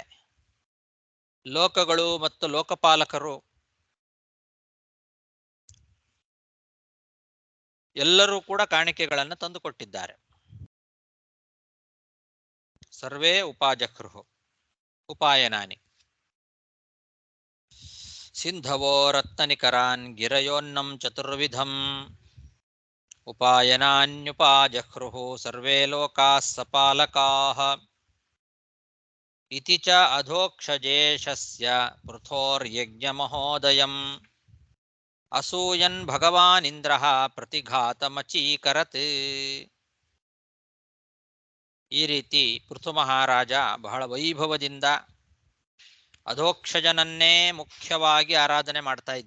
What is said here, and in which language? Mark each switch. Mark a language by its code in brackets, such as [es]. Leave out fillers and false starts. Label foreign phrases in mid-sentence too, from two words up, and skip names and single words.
[kn] ಲೋಕಗಳು ಮತ್ತು ಲೋಕಪಾಲಕರು ಎಲ್ಲರೂ ಕೂಡ ಕಾಣಿಕೆಗಳನ್ನು ತಂದುಕೊಟ್ಟಿದ್ದಾರೆ. [sa] ಸರ್ವೇ ಉಪಾಜಹ್ರುಃ ಉಪಾಯನಾನಿ. ಸಿಂಧವೋ ರತ್ನನಿಕರಾನ್ ಗಿರಯೋನ್ನಂ ಚತುರ್ವಿಧಂ ಉಪಾಯನಾನ್ಯುಪಾಜಹ್ರುಃ ಸರ್ವೇ ಲೋಕಾಃ ಸಪಾಲಕಾಃ. ಇತಿ ಚ ಅಧೋಕ್ಷಜೇಶಸ್ಯ ಪೃಥೋರ್ಯಜ್ಞಮಹೋದಯಂ ಅಸೂಯನ್ ಭಗವಾನಿಂದ್ರಃ ಪ್ರತಿಘಾತಮಚೀಕರತ್. [kn] ಈ ರೀತಿ ಪೃಥು ಮಹಾರಾಜ ಬಹಳ ವೈಭವದಿಂದ ಅಧೋಕ್ಷಜನನ್ನೇ ಮುಖ್ಯವಾಗಿ ಆರಾಧನೆ ಮಾಡ್ತಾ ಇದ್ದ.